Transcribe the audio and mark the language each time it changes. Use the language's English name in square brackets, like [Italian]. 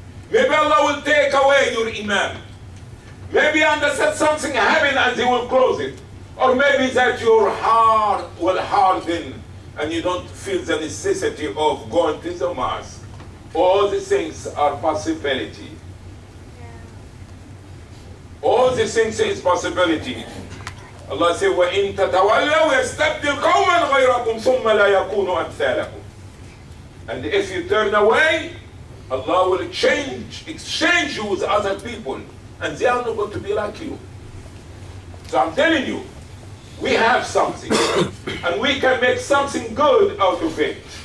[English] Maybe Allah will take away your Imam. Maybe understand something happen and they will close it. Or maybe that your heart will harden and you don't feel the necessity of going to the mosque. All these things are possibility. All these things is possibility. Allah says, [Arabic] وَإِن تَتَوَلَّوْا يَسْتَبْدِلْ قَوْمًا غَيْرَكُمْ ثُمَّ لَا يَكُونُوا أَمْثَالَكُمْ. [English] And if you turn away, Allah will exchange you with other people, and they are not going to be like you. So I'm telling you, we have something, and we can make something good out of it.